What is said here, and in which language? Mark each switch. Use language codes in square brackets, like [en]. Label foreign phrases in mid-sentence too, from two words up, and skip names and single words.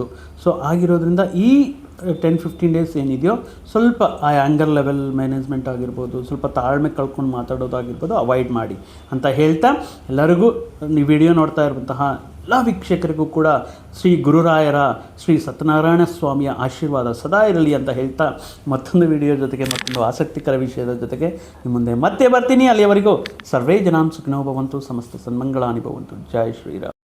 [kn] ಸೊ ಆಗಿರೋದ್ರಿಂದ ಈ 10-15 ಡೇಸ್ ಏನಿದೆಯೋ ಸ್ವಲ್ಪ ಆ [en] anger level management [kn] ಆಗಿರ್ಬೋದು, ಸ್ವಲ್ಪ ತಾಳ್ಮೆ ಕಳ್ಕೊಂಡು ಮಾತಾಡೋದಾಗಿರ್ಬೋದು ಅವಾಯ್ಡ್ ಮಾಡಿ ಅಂತ ಹೇಳ್ತಾ, ಎಲ್ಲರಿಗೂ ಈ ವಿಡಿಯೋ ನೋಡ್ತಾ ಇರುವಂತಹ ಎಲ್ಲ ವೀಕ್ಷಕರಿಗೂ ಕೂಡ ಶ್ರೀ ಗುರುರಾಯರ, ಶ್ರೀ ಸತ್ಯನಾರಾಯಣ ಸ್ವಾಮಿಯ ಆಶೀರ್ವಾದ ಸದಾ ಇರಲಿ ಅಂತ ಹೇಳ್ತಾ, ಮತ್ತೊಂದು ವಿಡಿಯೋ ಜೊತೆಗೆ, ಮತ್ತೊಂದು ಆಸಕ್ತಿಕರ ವಿಷಯದ ಜೊತೆಗೆ ನಿಮ್ಮ ಮುಂದೆ ಮತ್ತೆ ಬರ್ತೀನಿ. [sa] ಅಲ್ಲಿಯವರೆಗೂ ಸರ್ವೇ ಜನಾಂ ಸುಖಿನೋ ಭವಂತು, ಸಮಸ್ತ ಸನ್ಮಂಗಳಾನಿ ಭವಂತು. [hi] ಜೈ ಶ್ರೀರಾಮ್.